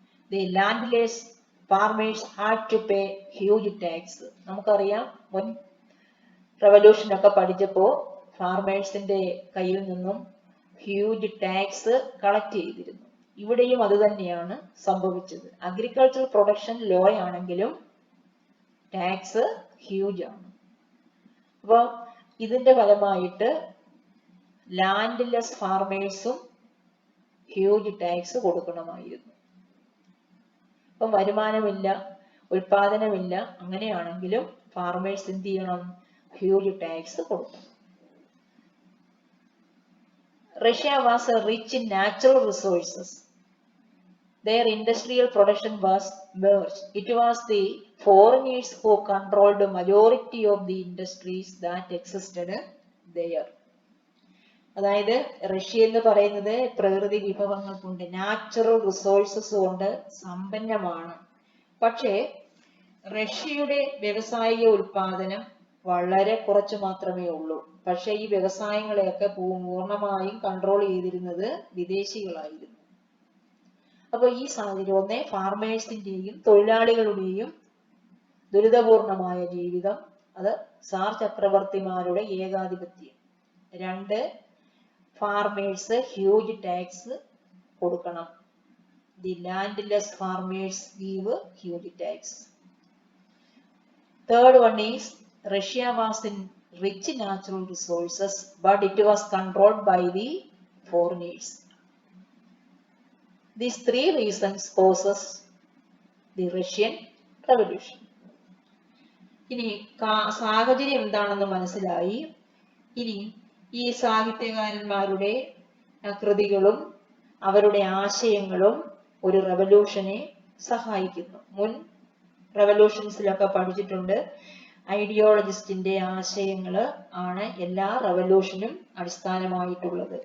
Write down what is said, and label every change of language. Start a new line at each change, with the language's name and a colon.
English: The landless farmers had to pay huge tax.
Malayalam: നമുക്കറിയാം, മുൻ revolution ഒക്കെ പഠിച്ചപ്പോൾ ഫാർമേഴ്സിന്റെ കയ്യിൽ നിന്നും ഹ്യൂജ് ടാക്സ് കളക്ട് ചെയ്തിരുന്നു. ഇവിടെയും അത് തന്നെയാണ് സംഭവിച്ചത്. അഗ്രികൾച്ചറൽ പ്രൊഡക്ഷൻ ലോ ആണെങ്കിലും ടാക്സ് ഹ്യൂജ് ആണ്. അപ്പോൾ ഇതിന്റെ ഫലമായിട്ട് ലാൻഡ്ലെസ് ഫാർമേഴ്സും ഹ്യൂജ് ടാക്സ് കൊടുക്കണമായിരുന്നു. അപ്പം വരുമാനമില്ല, ഉൽപാദനമില്ല, അങ്ങനെയാണെങ്കിലും ഫാർമേഴ്സ് എന്ത് ചെയ്യണം? ഹ്യൂജ് ടാക്സ് കൊടുക്കണം.
English: Russia was rich in natural resources. Their industrial production was merged. It was the foreigners who controlled the majority of the industries that existed there.
Malayalam: അതായത് Russia എന്ന് പറയുന്നത് പ്രകൃതി വിഭവങ്ങൾ കൊണ്ട്, നാച്ചുറൽ റിസോഴ്സസ് കൊണ്ട് സമ്പന്നമാണ്. പക്ഷേ റഷ്യയുടെ വ്യവസായിക ഉൽപാദനം വളരെ കുറച്ച് മാത്രമേ ഉള്ളൂ. പക്ഷെ ഈ വ്യവസായങ്ങളെയൊക്കെ പൂർണ്ണമായും കൺട്രോൾ ചെയ്തിരുന്നത് വിദേശികളായിരുന്നു. അപ്പൊ ഈ സാഹചര്യം, ഒന്ന് ഫാർമേഴ്സിന്റെയും തൊഴിലാളികളുടെയും ദുരിതപൂർണമായ ജീവിതം, അത് സാർ ചക്രവർത്തിമാരുടെ ഏകാധിപത്യം. രണ്ട്, ഫാർമേഴ്സ് ഹ്യൂജ് ടാക്സ് കൊടുക്കണം.
English: The landless farmers give huge tax. Third one is Russia was in rich natural resources, but it was controlled by the foreigners. These three reasons causes the Russian Revolution.
Malayalam: ഇനി സാഹചര്യം എന്താണെന്ന് മനസ്സിലായി. ഇനി ഈ സാഹിത്യകാരന്മാരുടെ കൃതികളും അവരുടെ ആശയങ്ങളും ഒരു റവല്യൂഷനെ സഹായിക്കുന്നു. മുൻ റവല്യൂഷൻസിലൊക്കെ പഠിച്ചിട്ടുണ്ട്, ഐഡിയോളജിസ്റ്റിന്റെ ആശയങ്ങൾ ആണ് എല്ലാ റവല്യൂഷനും അടിസ്ഥാനമായിട്ടുള്ളത്.